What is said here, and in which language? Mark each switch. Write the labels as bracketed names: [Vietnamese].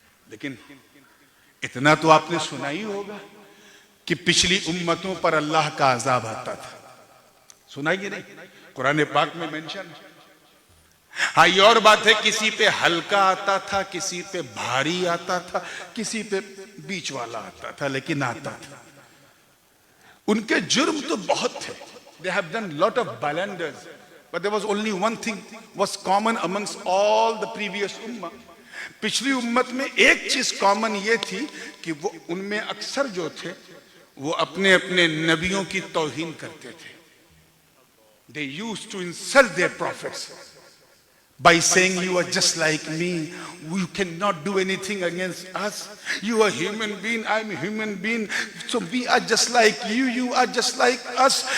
[Hindi] लेकिन इतना तो आपने सुना ही होगा कि पिछली उम्मतों पर अल्लाह का अजाब आता था। सुना ही नहीं? कुरान पाक में मेंशन। हाँ, ये और बात है किसी पे हल्का आता था, किसी पे भारी आता था, किसी पे बीच वाला आता था, लेकिन आता था। उनके जुर्म तो बहुत थे। [English] They have done lot of blunders, but there was only one thing was common amongst all the previous ummah. [Hindi] पिछली उम्मत में एक चीज कॉमन ये थी कि वो उनमें अक्सर जो थे वो अपने अपने नबियों की तौहीन करते थे। [English] They used to insult their prophets by saying, you are just like me, you cannot do anything against us, you are human being, I'm a human being, so we are just like you, you are just like us।